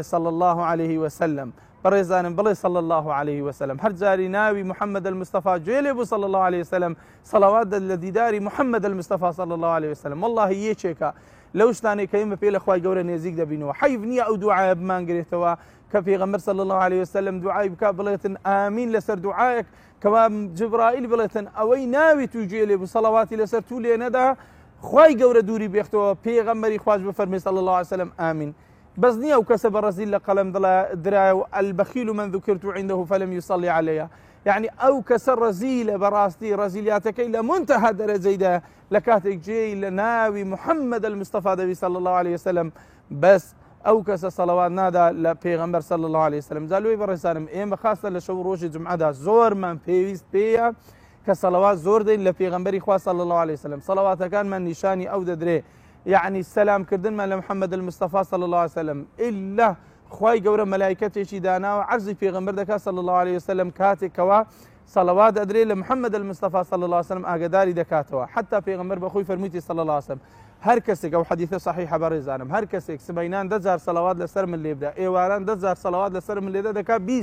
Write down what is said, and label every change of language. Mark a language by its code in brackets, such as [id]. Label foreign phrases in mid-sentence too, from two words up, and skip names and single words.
[ar] صلی الله علیه وسلم [ckb] بەڕێزانم بڵێ [ar] صلی الله علیه وسلم [ckb] هەر جاری ناوی محەممەد المستەفا گوێ لێ بوو [ar] صلی الله علیه وسلم [ckb] سەڵەوات لە دیداری محەممەد المستەفا [ar] صلی الله علیه وسلم [ckb] والله یەکێکە لەو شتانەی کە ئێمە پێ لە خوای گەورە نێزیک دەبینەوە حەیف نییە ئەو دوعایە بمانگرێتەوە کە پێغەمبەر [ar] صلی الله علیه وسلم [ckb] دوعای بکات بڵێتن ئامین لەسەر دوعایەک کەوا جبرائیل بڵێتن ئەوەی ناوی تو گوێ لێ بوو سەڵەواتی لەسەر تو لێ نەدا خوای گەورە دووری بێختەوە پێغەمبەری خواش بفەرمێ [ar] صلی الله علیه وسلم [ckb] ئامین بەس نییە ئەو کەسە بە ڕەزیل لە قەڵەم درایە [ar] و البەخیل من ذکرت عنده فلم يصلي عليه يعني [ckb] ئەو کەسە ڕەزیلە بەڕاستی ڕەزیلیاتەکەی لە منتەها دەرەجەیدا لە کاتێک جێی لە ناوی محەممەد المستەفا دەبی [ar] صلی الله علیه وسلم [ckb] بەس ئەو کەسە سەڵەوات نادا لە پێغەمبەر [ar] صلی الله علیه وسلم [ckb] جا لۆی بەڕێزانم ئێمە خاستە لە شەو ڕۆژی جومعەدا زۆرمان پێویست پێیە کە سەڵەوات زۆر دەین لە پێغەمبەری خوا [ar] صلی الله علیه وسلم [ckb] سەڵەواتەکانمان نیشانی ئەو دەدرێ يعني السلام كردن [ar] لمحمد المصطفى صلى الله عليه وسلم [ckb] إلا خوای گەورە مەلایکەتێکی داناوە عەرزی پێغەمبەر دەکات [ar] صلی الله عليه وسلم [ckb] کاتێکەوە سەڵەوات ئەدرێ لە محەممەد المستەفا [ar] صلی الله عليه وسلم [ckb] ئاگداری دەکاتەوە حتا پێغەمبەر بەخۆی فەرموویەتی [ar] صلی الله عليه وسلم [ckb] هەر کەسێک ئەو حەدیثە صحیحە بەڕێزانم هەر کەسێک سبەینان 10,000 سەڵەوات لەسەر من لێ بدات ئێواران 10,000 سەڵەوات لەسەر من لێدە دەکات